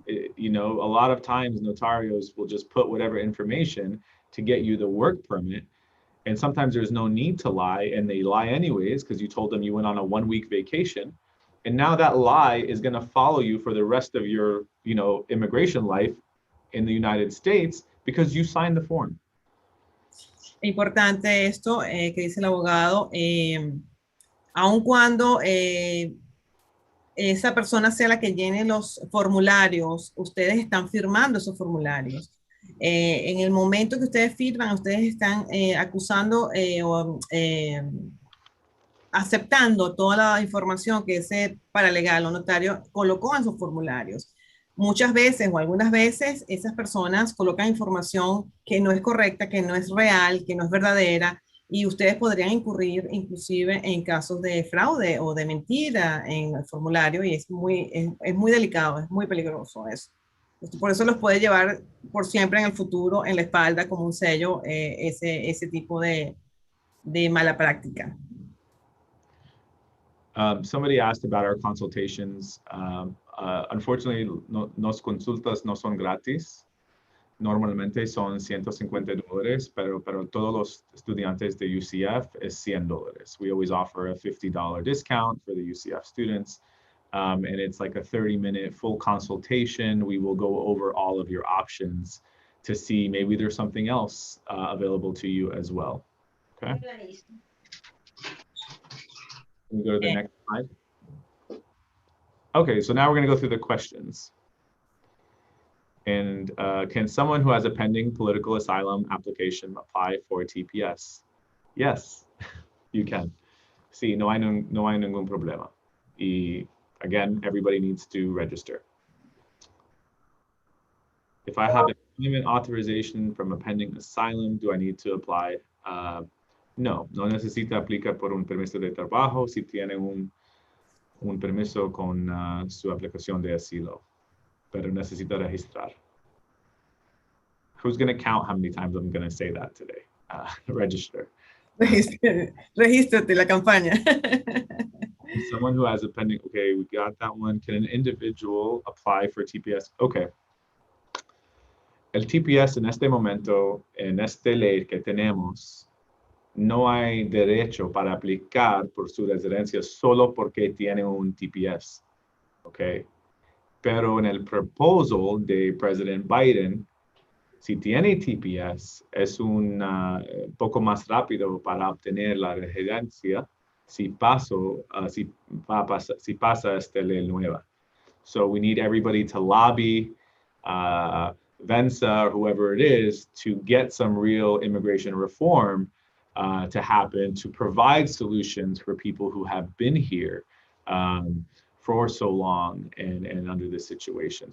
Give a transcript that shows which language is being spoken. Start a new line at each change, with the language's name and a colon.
English: You know, a lot of times notarios will just put whatever information to get you the work permit. And sometimes there's no need to lie, and they lie anyways because you told them you went on a 1-week vacation. And now that lie is going to follow you for the rest of your, you know, immigration life in the United States because you signed the form.
Spanish: Importante esto que dice el abogado, aun cuando esa persona sea la que llene los formularios, ustedes están firmando esos formularios. En el momento que ustedes firman, ustedes están acusando o aceptando toda la información que ese paralegal o notario colocó en sus formularios. Muchas veces o algunas veces esas personas colocan información que no es correcta, que no es real, que no es verdadera, y ustedes podrían incurrir inclusive en casos de fraude o de mentira en el formulario, y es muy delicado, es muy peligroso eso. Por eso los puede llevar por siempre en el futuro en la espalda como un sello ese tipo de mala práctica.
English: Somebody asked about our consultations. Unfortunately,
Spanish: nos consultas no son gratis. Normalmente son $150, pero todos los estudiantes de UCF es $100.
English: We always offer a $50 discount for the UCF students. And it's like a 30-minute full consultation. We will go over all of your options to see maybe there's something else available to you as well. Okay. Can we go to the next slide? Okay, so now we're going to go through the questions. And can someone who has a pending political asylum application apply for TPS? Yes, you can.
Spanish: Sí, no hay ningún problema.
English: Y again, everybody needs to register. If I have employment authorization from a pending asylum, do I need to apply?
Spanish: No necesita aplicar por un permiso de trabajo si tiene un permiso con su aplicación de asilo, pero necesita registrar.
English: Who's going to count how many times I'm going to say that today? Register.
Spanish: Regístrate la campaña.
English: Someone who has a pending, okay, we got that one. Can an individual apply for TPS? Okay.
Spanish: El TPS en este momento, en esta ley que tenemos, no hay derecho para aplicar por su residencia solo porque tiene un TPS, ¿ok? Pero en el proposal de President Biden, si tiene TPS, es un poco más rápido para obtener la residencia si pasa esta ley nueva.
English: So we need everybody to lobby VENSA or whoever it is to get some real immigration reform to happen, to provide solutions for people who have been here for so long and under this situation.